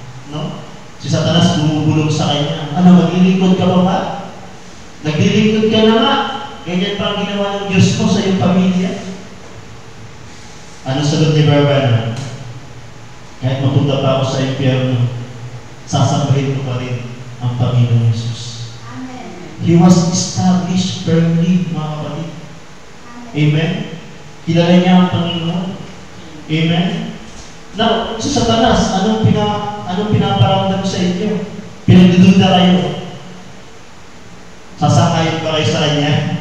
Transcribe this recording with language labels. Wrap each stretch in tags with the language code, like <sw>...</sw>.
<tl>No? Si Satanas bumubulong sa kanya. Ano, maglilingkod ka ba ba? Naglilingkod ka na nga. Ganyan pa ang ginawa ng Diyos mo sa iyong pamilya. Ano sagot ni Barbara? Kahit mapunta pa ako sa impyerno, sasambahin ko pa rin ang Panginoong Jesus. Amen.</tl> <en>He was established firmly,</en> <tl>mga kapatid.</tl> <en>Amen?</en> <tl>Kilala niya ang Panginoon. Amen? Now, sa Satanas, anong pinaparamdam sa inyo? Pinagdududa kayo. Sasakayin ba kayo sa kanya?</tl>